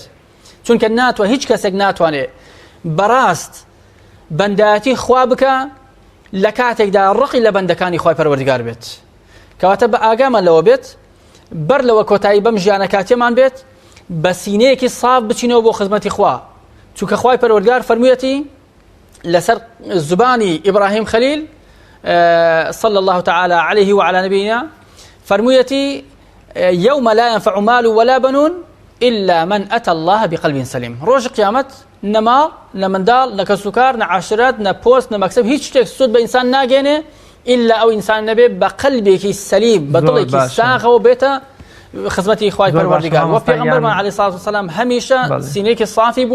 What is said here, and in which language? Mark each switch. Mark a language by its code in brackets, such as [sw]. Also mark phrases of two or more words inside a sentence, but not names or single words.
[ckb] چونکە هیچ کەسێک ناتوانێت بەڕاست بەندایەتی خوا بکە لە کاتێکدا ڕقی لە بەندەکانی خوای پەروەردگار بێت. کەواتە بە ئاگامان لەوە بێت، بەر لەوە کۆتایی بەم ژیانە کاتێمان بێت، بە سینەیەکی ساف بچینەوە بۆ خزمەتی خوا. چونکە خوای پەروەردگار فەرموویەتی لەسەر زبانی ئیبراهیم خەلیل [ar] صلى الله تعالى عليه وعلى نبينا، [ckb] فەرموویەتی [ar] يوم لا ينفع مال ولا بنون إلا من أتى الله بقلب سليم. [ckb] ڕۆژ قیامەت نەماڵ، نە منداڵ، نە کەسوکار، نە عاشرات، نە پۆست، نە مەکسب، هیچ شتێک سود بە ئینسان ناگێنێ إلا ئەو ئینسان نەبێ بە قەلبێکی سەلیم، بە دڵێکی ساغەوە بێتە خزمەتی خوای پەروەردگار. و پێغەمبەرمان عەلەیهی سڵات وسەلام هەمیشە سینەیەکی صافی بووە.